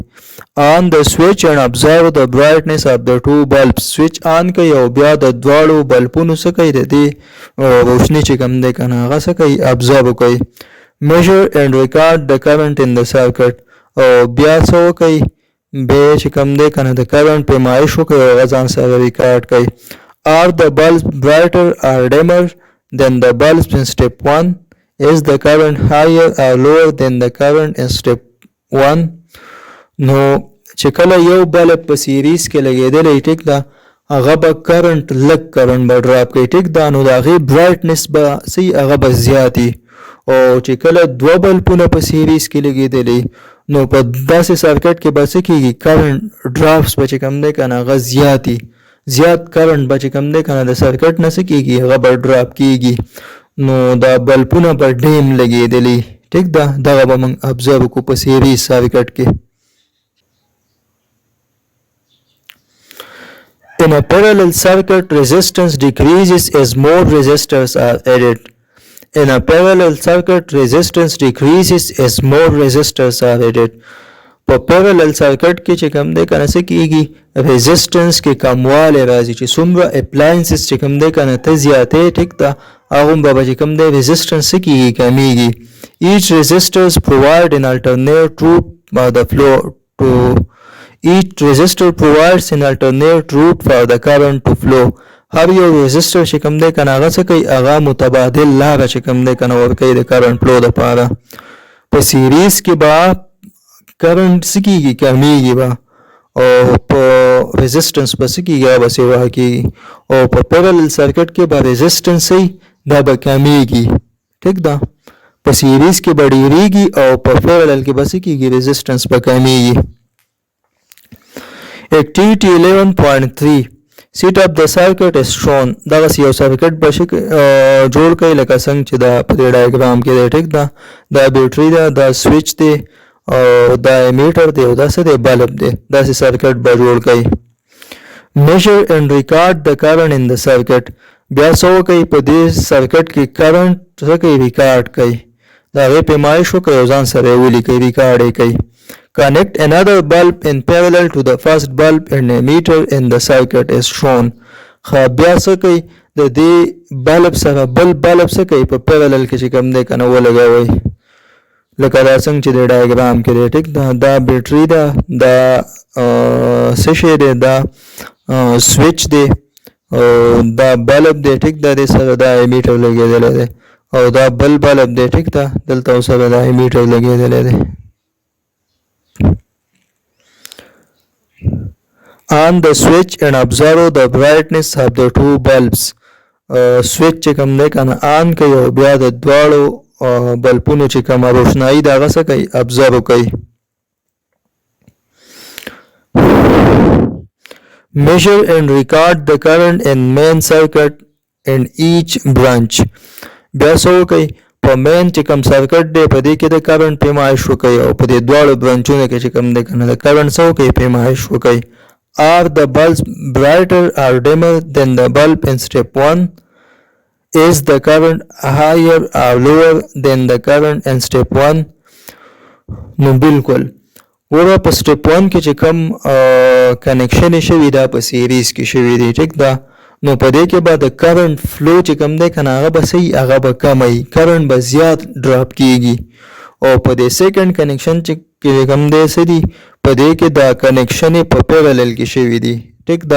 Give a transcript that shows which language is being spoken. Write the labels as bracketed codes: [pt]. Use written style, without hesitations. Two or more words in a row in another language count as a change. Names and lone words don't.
[en] On the switch and observe the brightness of the two bulbs. [ps] switch on کوي او بیا د دواړو بلبونو څه کوي د دې روشني چې کوم دی کنه هغه څه کوي observe کوي. [en] Measure and record the current in the circuit. [ps] او بیا څه وکوي بیا چې کوم دی کنه د کرنټ پیمایش وکړي او هغه ځان سره ریکارډ کوي. [en] Are the bulbs brighter or dimmer than the bulbs in step 1? Is the current higher or lower than the current in step 1? [ps] نو چې کله یو بلب په سیریز کې لګېدلی ټیک ده هغه به کرنټ لږ کرنټ به ډراپ کوي ټیک ده نو د هغې برایټنس به څه هغه به زیات او چې کله دوه بلبونه په سیریز کې لګېدلی نو په داسې سرکټ کې به څه کېږي [en] current drops [ps] به چې کوم دی که نه هغه زیات کرنټ به چې کوم دی که نه د سرکټ نه څه کېږي هغه به ډراپ کېږي نو دا بلبونه به ډیم لګېدلی ټیک ده دغه به موږ ابزرو کړو په سیریز سرکټ کې. [en] In a parallel circuit, resistance decreases as more resistors are added. In a parallel circuit, resistance decreases as more resistors are added. [ps] په [en] parallel circuit [ps] کې چې کوم دی کنه څه کېږي resistance کې کموالی راځي چې څومره appliances چې کوم دی کنه ته زیاتې ټیک ده هغومره به چې کوم دی resistance څه کېږي کمیږي. [en] Each resistors provide an alternate route for the flow to Each resistor provides an alternate route for the current to flow. [ps] هر یو resistor چې کوم دی کنه هغه څه کوي هغه متبادل لاره چې کوم دی کنه ورکوي د [en] current flow [ps] دپاره. په سیریز کې به current څه کېږي کمیږي به او په resistance به څه کېږي هغه به سیوا کېږي او په [en] parallel circuit [ps] کې به resistance دا به کمیږي ټیک ده په سیریز کې به ډیریږي او په parallel کې به څه کېږي resistance به کمیږي. [en] Activity 11.3 Set up the circuit is shown. [ps] دغسې یو سرکټ به جوړ کړئ لکه څنګه چې دا په دې ډایګرام کې دی ټیک ده دا بیټري ده دا سویچ دی او دا امیټر دی او دا څه دی بلب دی داسې سرکټ به جوړ کړئ. [en] Measure and record the current in the circuit. [ps] بیا څه وکړئ په دې سرکټ کې کرنټ څه کوئ ریکارډ کړئ د هغې پیمایش وکړئ او ځان سره یې ولیکئ ریکارډ یې کړئ. [en] Connect another bulb in parallel to the first bulb and a meter in the circuit is shown. [ps] بیا څه کوي د دې بلب سره بل بلب څه کوي په parallel کې چې کوم دی که نه ولګوئ لکه دا څنګه چې د ډایګرام کې دی ټیک ده دا بیټري ده دا څه شی دی دا سویچ دی او دا بلب دی ټیک ده دې سره دا امیټر لګېدلی دی او دا بل بلب دی ټیک ده دلته اوسره دا ایمیټر لګېدلی دی. [en] On the switch and observe the brightness of the two bulbs. [ps] سویچ چې کوم دی کنه آن کوي او بیا د دواړو بلبونو چې کومه روښنایي د هغه څه کوي ابزرو کوي. [en] Measure and record the current in main circuit in each branch. [ps] بیا څه وکړئ په مین چې کوم سرکټ دی په دې کې د کرنټ پیمایش وکړئ او په دې دواړو برانچونو کې چې کوم دی کنه د کرنټ څه وکړئ پیمایش وکړئ. [en] Are the bulbs brighter or dimmer than the bulb in step 1? Is the current higher or lower than the current in step 1? [ps] نو بالکل ګوره په سټپ 1 کې چې کوم کنیکشن شوي دا په سیریز کې شوي دی ټیک ده. نو په دې کې به د [en] current flow [ps] چې کوم دی کنه هغه به صحیح هغه به کم وي کرنټ به زیات ډراپ کیږي. او په دې سیکنډ کنیکشن چې کوم دی څه دي په دې کې دا کنیکشن په پیرالل کې شوي دي ټیک ده.